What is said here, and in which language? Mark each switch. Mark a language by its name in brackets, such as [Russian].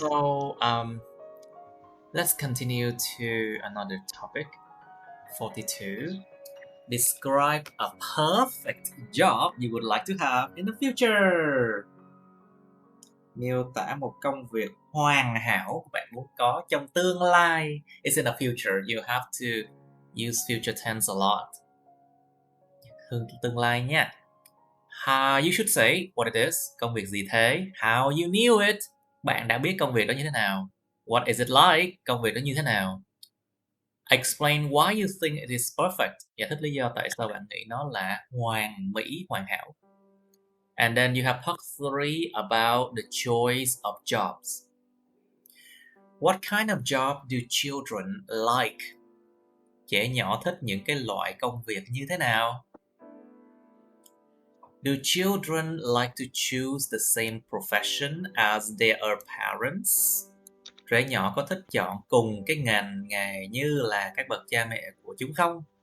[English] so let's continue to another topic. 42. Describe a perfect job you would like to have in the future. [Vietnamese] Miêu tả một công việc hoàn hảo bạn muốn có trong tương lai. [English] It's in the future. You have to use future tense a lot. [Vietnamese] Tương lai nha. [English] You should say what it is. [Vietnamese] Công việc gì thế? [English] How you knew it. [Vietnamese] Bạn đã biết công việc đó như thế nào? [English] What is it like? [Vietnamese] Công việc đó như thế nào? [English] Explain why you think it is perfect. [Vietnamese] Giải thích lý do tại sao bạn nghĩ nó là hoàn mỹ, hoàn hảo. [English] And then you have part 3 about the choice of jobs. What kind of job do children like? [Vietnamese] Trẻ nhỏ thích những cái loại công việc như thế nào? [English] Do children like to choose the same profession as their parents? [Vietnamese] Trẻ nhỏ có thích chọn cùng cái ngành nghề như là các bậc cha mẹ của chúng không?